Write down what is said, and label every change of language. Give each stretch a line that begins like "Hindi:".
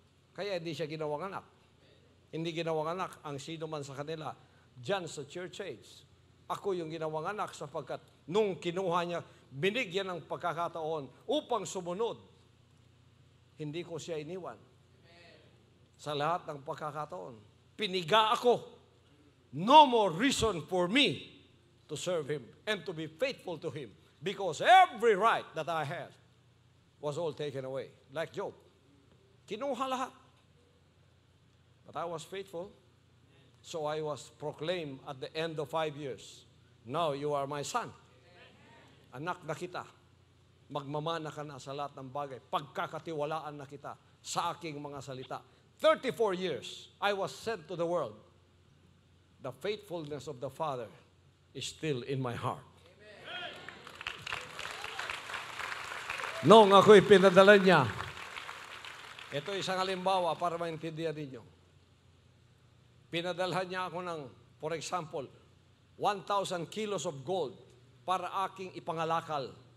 Filipino: Kaya hindi siya ginawang anak. Hindi ginawang anak ang sino man sa kanila dyan sa church age. Ako yung ginawang anak sapagkat nung kinuha niya, binigyan ng pagkakataon upang sumunod. Hindi ko siya iniwan. Sa lahat ng pagkakataon. Piniga ako.
English: No more reason for me to serve Him and to be faithful to Him. Because every right that I had was all taken away. Like Job.
Filipino: Kinuha lahat.
English: But I was faithful. So I was proclaimed at the end of 5 years. Now you are my son.
Filipino: Anak na kita. Magmamana ka na sa lahat ng bagay. Pagkakatiwalaan na kita sa aking mga salita.
English: 34 years, I was sent to the world. The faithfulness of the Father is still in my heart.
Filipino: Noong ako'y pinadala niya, ito isang halimbawa para maintindihan ninyo. Pinadalhan niya ako ng,
English: for example, 1,000 kilos of gold
Filipino: para aking ipangalakal.